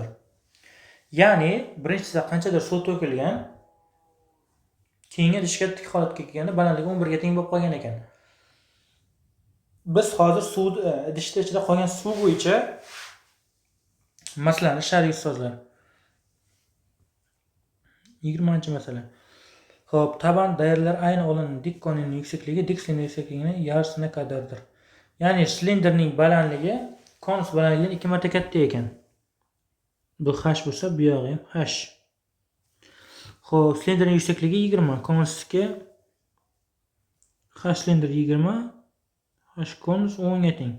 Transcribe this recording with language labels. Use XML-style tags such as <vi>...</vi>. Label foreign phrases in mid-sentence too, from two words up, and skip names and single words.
<uz>Ya'ni birinchisida qanchadir suv to'kilgan, keyingi idishga tik holatga kelganda balandligi 11 ga teng bo'lib qolgan ekan. Biz hozir suv idishda ichida qolgan suv bo'yicha masalani ishlaylik ustozlar. 20-masala. Xo'p,</uz> <tr>taban değerler aynı olan dik konunun yüksekliği dik silindir yüksekliğinin yarısına kadardır.</tr> <uz>Ya'ni silindirning balandligi konus balandligidan 2 marta katta ekan. Bu h bo'lsa, bu yog'i ham h. Xo'p, silindirning yüksekliği 20, konusga h silindir 20, h konus 10 ga teng.</uz>